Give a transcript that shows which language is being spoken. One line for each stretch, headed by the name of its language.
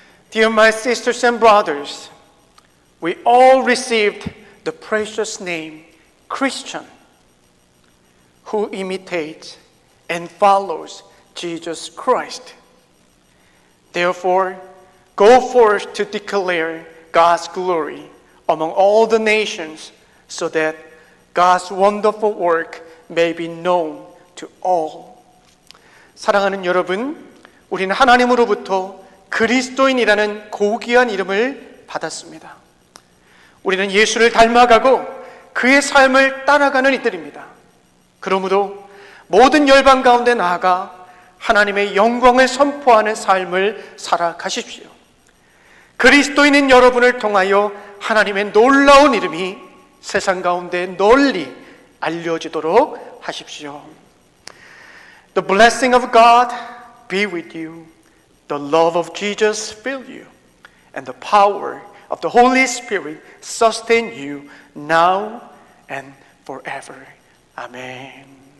English: Dear my sisters and brothers, we all received the precious name Christian, who imitates and follows Jesus Christ. Therefore, go forth to declare God's glory among all the nations, so that God's wonderful work may be known to all.
Korean: 사랑하는 여러분, 우리는 하나님으로부터 그리스도인이라는 고귀한 이름을 받았습니다. 우리는 예수를 닮아가고 그의 삶을 따라가는 이들입니다. 그러므로 모든 열방 가운데 나아가 하나님의 영광을 선포하는 삶을 살아가십시오. 그리스도인인 여러분을 통하여 하나님의 놀라운 이름이 세상 가운데 널리 알려지도록 하십시오.
English: The blessing of God be with you. The love of Jesus fill you. and the power of the Holy Spirit sustain you now and forever. Amen.